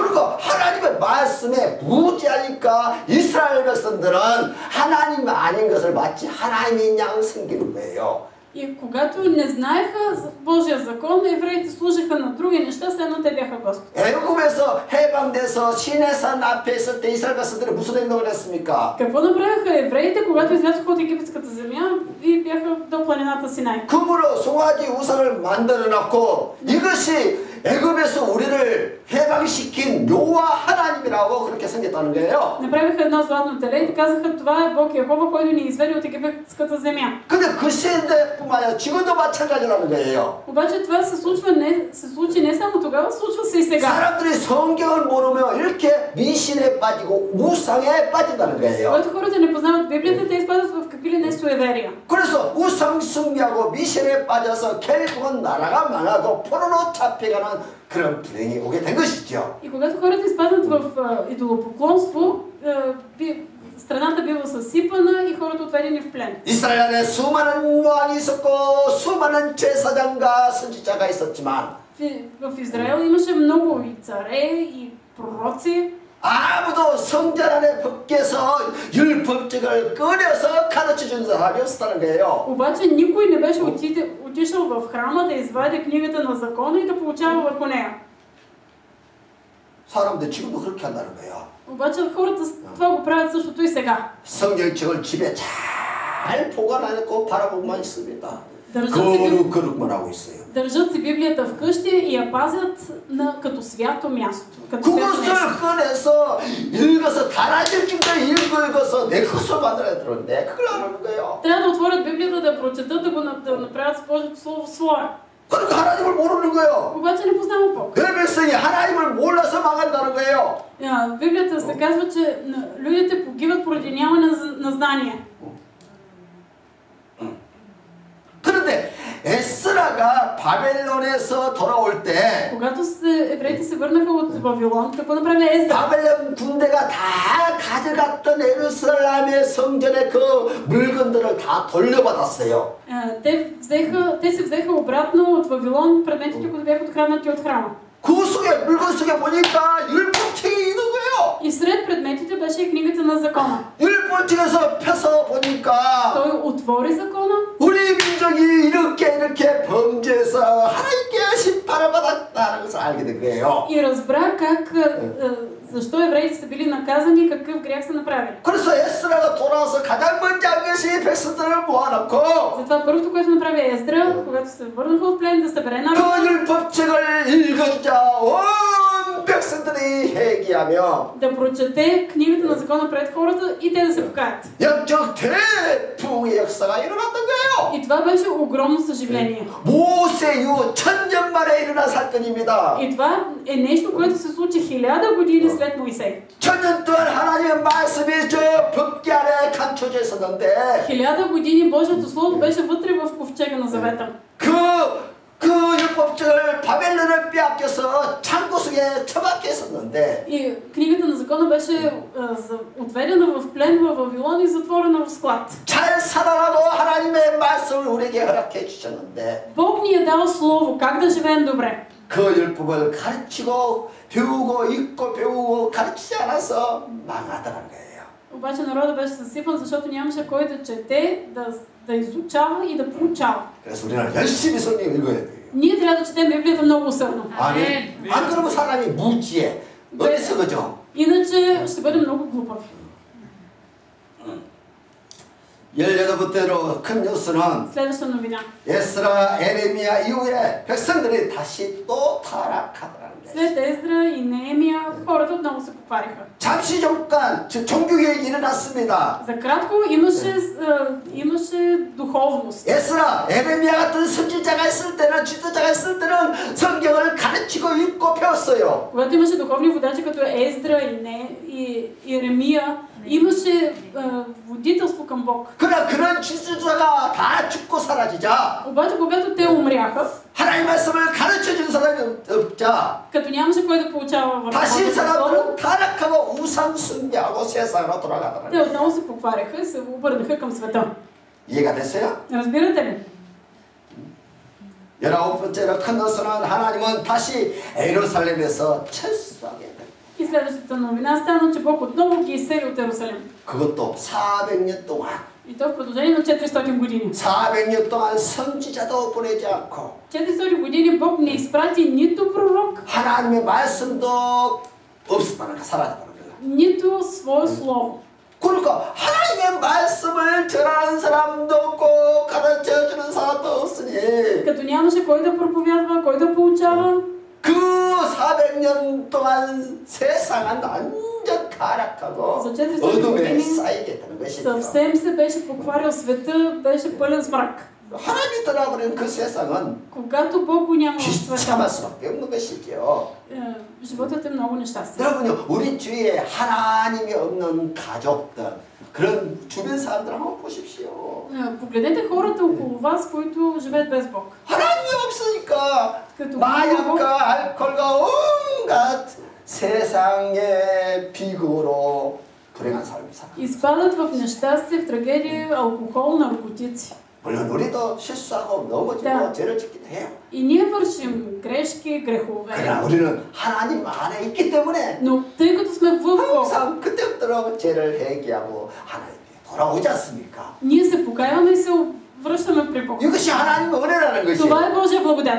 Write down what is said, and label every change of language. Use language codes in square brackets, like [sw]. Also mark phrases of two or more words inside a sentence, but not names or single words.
[ko] 그리고 하나님의 말씀에 무지하니까 이스라엘 백성들은 하나님 아닌 것을 마치 하나님인 양 섬기는 거예요. [bg] И когато не знаеха Божия закон, евреите служиха на други неща, след едно те бяха Господ. [ko] 애굽에서 해방돼서 시내산 앞에 있을 때 이스라엘 백성들이 무슨 행동을 했습니까? [bg] Какво направиха евреите, когато излязоха от египетската земя и бяха до планината Синай? [ko] 금으로 송아지 우상을 만들어 놨고 이것이 애굽에서 우리를 해방시킨 여호와 하나님이라고 그렇게 생겼다는 거예요. [bg] Направиха едно златно теле и казаха, това е Бог Йехова, който ни изведе от египетската земя. [ko] 근데 그 시대뿐만 아니라 지금도 마찬가지라는 거예요. [bg] Обаче това се случи не само тогава, случва се и сега. [ko] 사람들이 성경을 모르면 이렇게 미신에 빠지고 우상에 빠진다는 거예요. [bg] Когато хората не познават Библията, те изпадат в какви ли не суеверия. [ko] 그래서 우상 숭배하고 미신에 빠져서 결국은 나라가 망하고 포로로 잡혀가는 그런 불행이 오게 된 것이죠. [bg] И когато хората изпадат в идолопоклонство, страната бива съсипана и хората отведени в плен. [ko] 이스라엘 안에 수많은 왕이 있었고 수많은 제사장과 선지자가 있었지만 [bg] В Израел имаше много и царе, и пророци. [ko] 아무도 성전 안에 밖에서 율법책을 꺼내서 가르쳐준 사람이 없었다는 거예요. [bg] Обаче никой не беше отишъл в храма да извади книгата на закона и да получава върху нея. [ko] 사람들 지금도 그렇게 한다는 거예요. [bg] Обаче хората това го правят същото и сега. [ko] 성경책을 집에 잘 보관해놓고 바라보고만 있습니다. 거룩만 하고 있어요. [bg] Държат си Библията вкъщи и я пазят като свято място. [ko] 그것을 꺼내서 읽어서 달아질 정도 읽어서 내 것을 만들어야 되는데 그걸 안 하는 거예요. [bg] Трябва да отворят Библията, да прочетат, да го направят с Божието слово свое. [ko] 그러니까 하나님을 모르는 거예요. [bg] Обаче не познават Бог. [ko] 그 백성이 하나님을 몰라서 망한다는 거예요. [bg] В Библията се казва, че людите погиват поради нямане на знание. [ko] 그런데 에스라가 바벨론에서 돌아올 때 [bg] Когато евреите се върнаха от Вавилон, какво направи Ездра? [ko] 바벨론 군대가 다 가져갔던 예루살렘의 성전의 그 물건들을 다 돌려받았어요. [bg] Те се взеха обратно от Вавилон предметите, които бяха откраднати от храма. [ko] 그 속에 물건 속에 보니까 율법책이 있는 거예요. [bg] И сред предметите беше и книгата на закона. [ko] 율법책에서 펴서 보니까 [bg] Той отвори закона. [ko] 우리 민족이 이렇게 범죄해서 하나님께 심판을 받았다는 것을 알게 된 거예요. [bg] И разбра защо евреите са били наказани и какъв грях са направили. [ko] 그래서 에스라가 돌아와서 가장 먼저 한 것이 백성들을 모아놓고 [bg] затова първото, което направи Ездра, когато се върнаха от плен, да събере народа. [ko] 그 율법책을 읽었자 온 백성들이 회개하며 [bg] да прочете книгата на закона пред хората и те да се покаят. [ko] 영적 대풍의 역사가 일어났던 거예요. [bg] И това беше огромно съживление. [ko] 모세 이후 1000년 만에 일어난 사건입니다. [bg] И това е нещо, което се случи 1000 години след Моисей. [ko] 1000년 동안 하나님의 말씀이 저 법궤 안에 감춰져 있었는데 [bg] 1000 години Божието слово беше вътре в ковчега на завета. [ko] 그 율법책을 바벨론에 빼앗겨서 창고 속에 처박혀 있었는데 [bg] И книгата на закона беше отведена в плен във Вавилон и затворена в склад. [ko] 잘 살아라고 하나님의 말씀을 우리에게 허락해 주셨는데 [bg] Бог ни е дал слово как да живеем добре. [ko] 그 율법을 가르치고 배우고 읽고 배우고 가르치지 않아서 망하더라는 거예요. [bg] Обаче народът беше съсипан, защото нямаше кой да чете, да изучава и да получава. [ko] 그래서 우리는 열심히 성경 읽어야 돼요. [bg] Ние трябва да четем Библията много усърдно. [ko] 아멘. 안 그러면 사람이 무지해. 어디서 그죠? [bg] Иначе ще бъдем много глупави. [ko] 18번째로 큰 뉴스는 [bg] Следваща новина. [ko] 에스라, 에레미야 이후에 백성들이 다시 또 타락하더라는 거예요. [bg] След Ездра и Неемия хората отново се поквариха. [ko] 잠시 잠깐 종교개혁이 일어났습니다. [bg] За кратко имаше духовност. [ko] 에스라, 에레미야 같은 선지자가 있을 때는, 지도자가 있을 때는 성경을 가르치고 읽고 배웠어요. [bg] Когато имаше духовни водачи като Ездра и Иеремия, имаше водителство към Бог. [ko] 그러나 그런 지도자가 다 죽고 사라지자 [bg] Обаче когато те умряха, [ko] 하나님 말씀을 가르쳐준 사람이 없자 [bg] като нямаше кой да получава върху [ko] 다시 [bg] Божието слово, [ko] 사람들은 타락하고 우상 숭배하고 세상으로 [bg] те [ko] 돌아가더라고요. [bg] отново се покваряха и се обърнаха към света. [ko] 이해가 됐어요? [bg] Разбирате ли? [ko] 19번째로 큰 것은 하나님은 다시 예루살렘에서 철수하게 돼. [bg] И следващата новина стана, че Бог отново ги изсели от Иерусалим. [ko] 그것도 400년 동안 [bg] И то в продължение на 400 години. [ko] 400년 동안 선지자도 보내지 않고 [bg] 400 години Бог не изпрати нито пророк, [ko] 하나님의 말씀도 없었다는 거, 사라졌다는 거예요. [bg] нито свое слово. [ko] 그러니까 하나님의 말씀을 전하는 사람도 없고 가르쳐주는 사람도 없으니 [bg] Като нямаше кой да проповядва, кой да получава, [ko] 그 400년 동안 세상은 완전 타락하고 [bg] За 400 [ko] 어둠에 [bg] години [ko] 쌓이게 되는 것이죠. [bg] съвсем се беше покварил света, беше пълен с мрак. [ko] 하나님이 떠나버린 그 세상은 [bg] Когато Бог го няма в [ko] 비참할 [bg] света, [ko] 수밖에 없는 것이죠. [bg] животът е много нещастен. [ko] 여러분요, 우리 주위에 하나님이 없는 가족들, 그런 주변 사람들 한번 보십시오. [bg] Погледнете хората около вас, които живеят без Бог. [ko] 하나님이 없으니까 [bg] като [ko] 마약과 알코올과 온갖 세상의 비극으로 불행한 삶을 살아. [bg] изпадат в нещастие, в трагедия, алкохол, наркотици. [ko] 물론 우리도 실수하고 넘어지고 [bg] Да. [ko] 죄를 짓기도 해요. [bg] И ние вършим грешки, грехове. [ko] 그러나 우리는 하나님 안에 있기 때문에 [bg] Но тъй като сме в Бог, [ko] 항상 그때부터 죄를 회개하고 하나님께 돌아오지 않습니까? [bg] ние се покаяваме и се връщаме при Бог. [ko] 이것이 하나님의 은혜라는 [bg] Това [ko] 것이에요. [bg] е Божия благодат.